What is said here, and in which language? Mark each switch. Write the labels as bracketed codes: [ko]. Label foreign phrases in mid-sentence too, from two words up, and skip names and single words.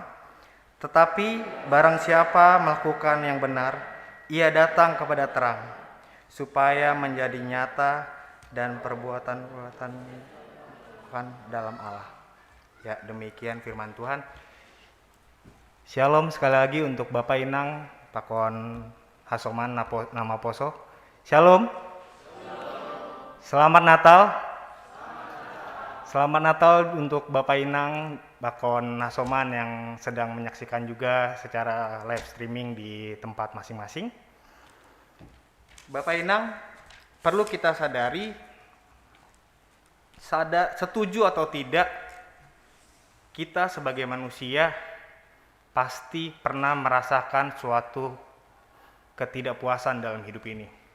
[id] Tetapi barang siapa melakukan yang benar, ia datang kepada terang, supaya menjadi nyata dan perbuatan-perbuatan dalam Allah. Ya, demikian firman Tuhan. Shalom sekali lagi untuk Bapak Inang, [bts] Pakon Hasoman nama Poso. [id] Shalom. Selamat Natal. Selamat Natal untuk Bapak Inang, [bts] Pakon Hasoman [id] yang sedang menyaksikan juga secara [en] live streaming [id] di tempat masing-masing. Bapak Inang, perlu kita sadari, setuju atau tidak, kita sebagai manusia pasti pernah merasakan suatu ketidakpuasan dalam hidup ini.